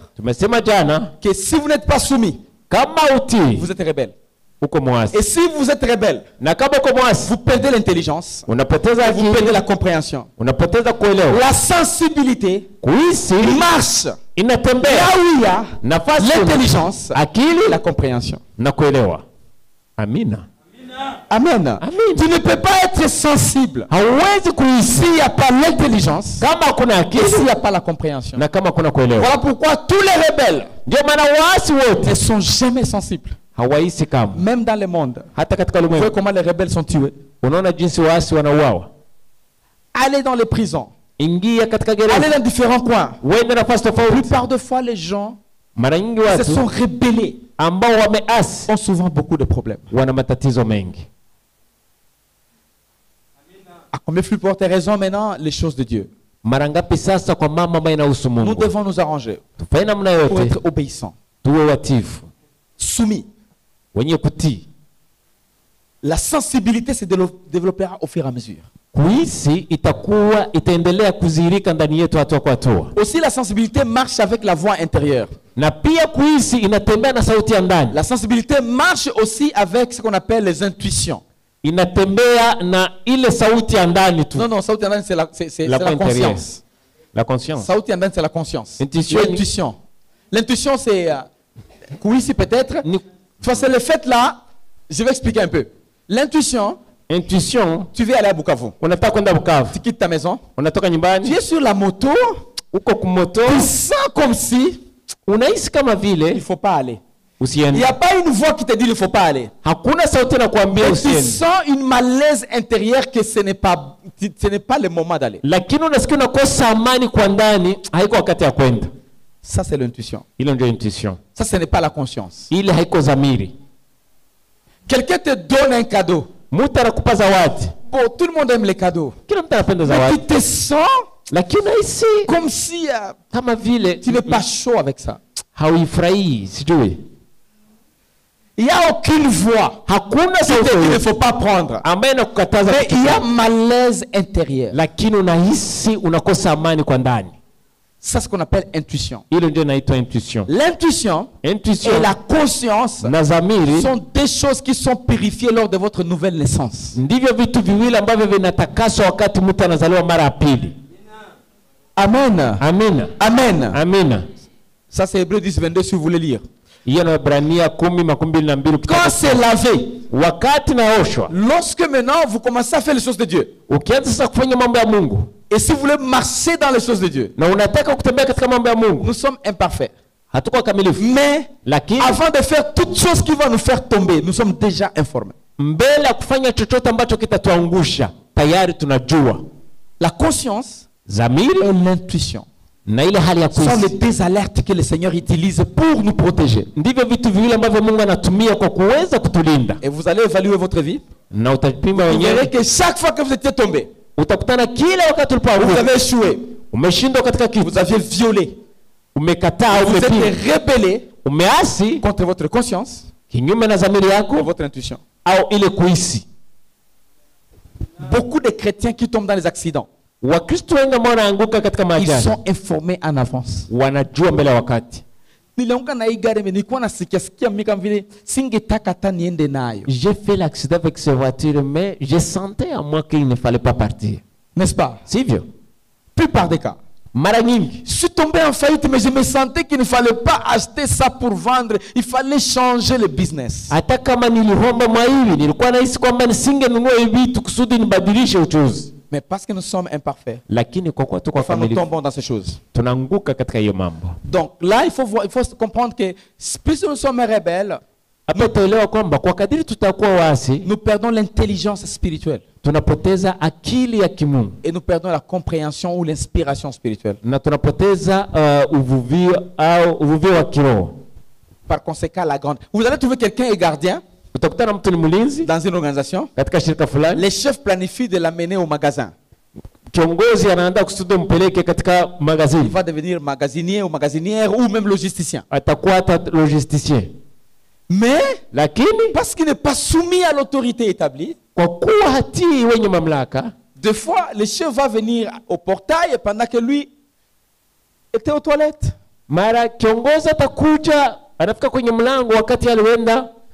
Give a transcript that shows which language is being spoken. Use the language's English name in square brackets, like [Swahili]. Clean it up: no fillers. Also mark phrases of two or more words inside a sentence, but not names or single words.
[Swahili] Tumesema jana [French] que si vous n'êtes pas soumis, [Swahili] kama utii [French] vous êtes rebelle. [Swahili] uko mwasi. [French] Et si vous êtes rebelle, [Swahili] Na kama uko mwasi [French] vous perdez l'intelligence, [Swahili] unapoteza [French] et vous perdez [Swahili] akili, [French] la compréhension. [Swahili] unapoteza kuelewa. [French] La sensibilité [Swahili] Kuhisi [French] marche [Swahili] inatembea [French] là où il y a [Swahili] nafasi [French] l'intelligence [Swahili] akili [French] et la compréhension. [Swahili] na kuelewa. Amina. Amen. Amen. [French] Tu ne peux pas être sensible [Swahili] Hauwezi kuhisi [French] s'il n'y a pas l'intelligence [Swahili] kama kuna [French] et [Swahili] akili [French] s'il n'y a pas la compréhension. [Swahili] na kama kuna kuelewa. [French] Voilà pourquoi tous les rebelles [Swahili] Ndio maana waasi [French] ne [Swahili] wote [French] sont jamais sensibles. [Swahili] hawahisi kama. [French] Même dans le monde. [Swahili] Hata katika [French] Vous voyez [Swahili] ulimwengu [French] comment les rebelles sont tués. [Swahili] unaona jinsi waasi wanauawa. [French] Allez dans les prisons. [Swahili] Ingia katika [French] Allez [Swahili] gereza, [French] dans différents coins. [Swahili] wende nafasi [French] La [Swahili] tofauti. [French] plupart de fois, les gens [Swahili] Mara nyingi [French] se sont [Swahili] watu [French] rebellés [Swahili] ambao wameasi [French] ont souvent beaucoup de problèmes. [Swahili] wana matatizo mengi. [French] À combien plus forte raison maintenant les choses de Dieu. [Swahili] Mara ngapi sasa kwa mama ambayo inahusu [French] Nous [Swahili] Mungu [French] devons nous arranger [Swahili] tufanye namna [French] pour [Swahili] yote [French] être obéissants, [Swahili] tuwe watifu, [French] soumis. [Swahili] wenye kutii. [French] La sensibilité se développera au fur et à mesure. [Swahili] Kuhisi itaendelea kudhihirika ndani yetu hatua kwa hatua. [French] Aussi, la sensibilité marche avec la voix intérieure. [Swahili] Na pia kuhisi inatembea na sauti ya ndani. [French] La sensibilité marche aussi avec ce qu'on appelle les intuitions. [Swahili] Inatembea na ile sauti ya ndani tu. Non, sauti ya ndani, [French] c'est la voix intérieure. conscience. La conscience. [Swahili] Sauti ya ndani, [French] c'est la conscience. Intuition. L'intuition. L'intuition, c'est ici peut-être. [Swahili] Ni- [French] Enfin, c'est le fait là. Je vais expliquer un peu. L'intuition, Intuition, tu veux aller à Bukavu. [Swahili] unataka kwenda Bukavu. [French] Tu quittes ta maison. [Swahili] Unatoka [French] Tu [Swahili] nyumbani, [French] es sur la moto. [Swahili] uko kumoto, [French] Tu sens comme si [Swahili] unahisi kama [French] il ne [Swahili] vile [French] faut pas aller. Il [Swahili] usiende. [French] n'y a pas une voix qui te dit qu'il ne faut pas aller. [Swahili] Hakuna sauti na kuambia [French] Mais tu [Swahili] usiende. [French] sens une malaise intérieure que ce n'est pas le moment d'aller. [Swahili] Lakini unasikia unakosa amani kwa ndani, haiko wakati ya kwenda. [French] Ça, c'est l'intuition. [Swahili] Hilo ndio intuition. [French] Ça, ce n'est pas la conscience. [Swahili] Ile haiko dhamiri. [French] Quelqu'un te donne un cadeau. [Swahili] Mtu anakupa zawadi. [French] Bon, tout le monde aime les cadeaux. [Swahili] Kila mtu anapenda [French] Mais [Swahili] zawadi. [French] tu te sens [Swahili] Lakini unahisi [French] comme si [Swahili] kama vile [French] tu n'es pas chaud avec ça. [Swahili] hauifurahii, sijui. [French] Il n'y a aucune voix [Swahili] Hakuna [French] qui te dit qu'il ne [Swahili] sauti [French] faut pas prendre. [Swahili] ambaye inakukataza [French] Mais il y a [Swahili] kitu. [French] malaise intérieur. [Swahili] Lakini unahisi unakosa amani kwa ndani. [French] Ça, c'est ce qu'on appelle intuition. [Swahili] Hilo ndio inaitwa intuition. [French] L'intuition Intuition et la conscience [Swahili] na dhamiri [French] sont des choses qui sont purifiées lors de votre nouvelle naissance. [Swahili] ndivyo vitu viwili ambavyo vinatakaswa wakati mtu anazaliwa mara ya pili. Amen. Amina. Amen. Amina. [French] Ça, c'est Hébreux 10, 22 si vous voulez lire. [Swahili] Hiyo na Waebrania 10:22 [French] Quand c'est lavé, [Swahili] wakati naoshwa, [French] lorsque maintenant vous commencez à faire les choses de Dieu, [Swahili] ukianza sasa kufanya mambo ya Mungu [French] et si vous voulez marcher dans les choses de Dieu, [Swahili] na unataka kutembea katika mambo ya Mungu, [French] nous sommes imparfaits. [Swahili] hatuko kamilifu, [French] Mais [Swahili] lakini [French] avant de faire toutes choses qui vont nous faire tomber, nous sommes déjà informés. [Swahili] mbele ya kufanya chochote ambacho kitatuangusha tayari tunajua. [French] La conscience [Swahili] Dhamiri [French] et l'intuition [Swahili] na ile hali ya [French] sont les [Swahili] kuhisi [French] deux alertes que le Seigneur utilise pour nous protéger. [Swahili] ndivyo vitu viwili ambavyo Mungu anatumia kwa kuweza kutulinda. [French] Et vous allez évaluer votre vie. [Swahili] Na utapima [French] Vous verrez [Swahili] wenyewe, [French] que chaque fois que vous étiez tombé, [Swahili] utakutana kila wakati [French] vous [Swahili] ulipoanguka, [French] avez échoué, [Swahili] umeshindwa katika kitu, [French] vous aviez violé, [Swahili] umekataa, [French] vous [Swahili] umepinga, [French] êtes rebellé [Swahili] umeasi [French] contre votre conscience [Swahili] kinyume na dhamiri [French] et [Swahili] yako [French] votre intuition. [Swahili] au ile kuhisi. [French] Beaucoup de chrétiens qui tombent dans les accidents, [Swahili] Wakristo wengi ambao wanaanguka katika [French] ils [Swahili] majanga [French] sont informés en avance. [Swahili] wanajua mbele ya wakati. Nilianguka na hii gari, nilikuwa nasikia mimi kama vile singetaka hata niende nayo. [French] J'ai fait l'accident avec cette voiture, mais je sentais à moi qu'il ne fallait pas partir. N'est-ce pas? [Swahili] Sivyo? [French] Plupart des cas. [Swahili] Mara nyingi [French] Je suis tombé en faillite, mais je me sentais qu'il ne fallait pas acheter ça pour vendre. Il fallait changer le business. [Swahili] hata kama nilihomba mwa hivi, nilikuwa nahisi kwamba nisingenunua hivi vitu kusudi nibadilishe uchuzi, [French] Mais parce que nous sommes imparfaits, [Swahili] lakini kwa kuwa tuko [French] enfin, nous [Swahili] kamilifu [French] tombons dans ces choses. [Swahili] tunaanguka katika hiyo mambo. [French] Donc là, il faut comprendre que plus nous sommes rebelles, [Swahili] hapa tuelewa kwamba kwa kadiri tutakuwa wasi, [French] nous perdons l'intelligence spirituelle. [Swahili] tunapoteza akili ya kimungu. [French] Et nous perdons la compréhension ou l'inspiration spirituelle. [Swahili] Na tunapoteza uvuvio wa kiroho. [French] Par conséquent, la grande. Vous allez trouver quelqu'un est gardien [Swahili] Utakutana mtu ni mlinzi [French] dans une organisation. [Swahili] katika shirika fulani. [French] Les chefs planifient de l'amener au magasin. [Swahili] Kiongozi anaanza kusudi mpeleke katika [French] Il [Swahili] magazini. [French] va devenir magasinier ou magasinière ou même logisticien. [Swahili] Atakuwa hata logisticien. [French] Mais [Swahili] Lakini [French] parce qu'il n'est pas soumis à l'autorité établie, [Swahili] kwa kuwa hatii wenye mamlaka, [French] des fois le chef va venir au portail pendant que lui était aux toilettes. [Swahili] mara kiongozi atakuja anafika kwenye mlango wakati alienda